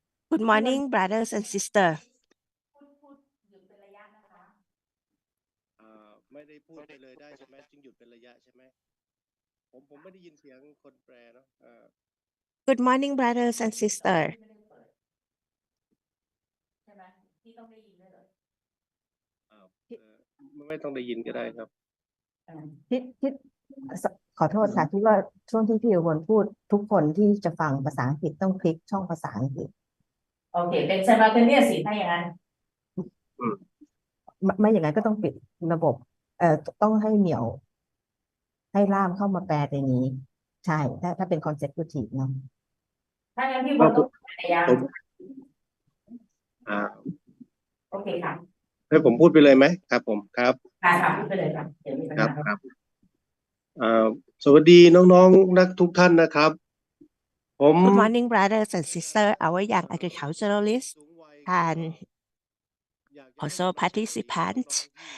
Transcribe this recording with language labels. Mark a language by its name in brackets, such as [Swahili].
[English] Good morning, brothers and sisters. [Thai] ไม่ได้พูดไปเลยได้ใช่ไหมจึงหยุดเป็นระยะใช่ไหมผมไม่ได้ยินเสียงคนแปลเนาะ [English] Good morning, brothers and sisters. [Thai] ใช่ไหมที่ต้องได้ยินด้วยเหรอ ไม่ต้องได้ยินก็ได้ครับ ขอโทษค่ะที่ว่าช่วงที่พี่อุบลพูดทุกคนที่จะฟังภาษาอังกฤษต้องคลิกช่องภาษาอังกฤษ โอเคเป็น simultaneous สิถ้าอย่างนั้น ไม่อย่างนั้นก็ต้องปิดระบบต้องให้เหมียวให้ล่ามเข้ามาแปลในนี้ใช่ถ้าเป็น consecutive เนาะ ถ้างั้นพี่บอลต้องพยายามโอเคค่ะ ให้ผมพูดไปเลยไหมครับผมครับ ค่ะพูดไปเลยครับเดี๋ยวมีปัญหา ครับสวัสดีน้องๆนักทุกท่านนะครับผม [English] Good morning, brothers and sisters, our young agriculturalists and also participants.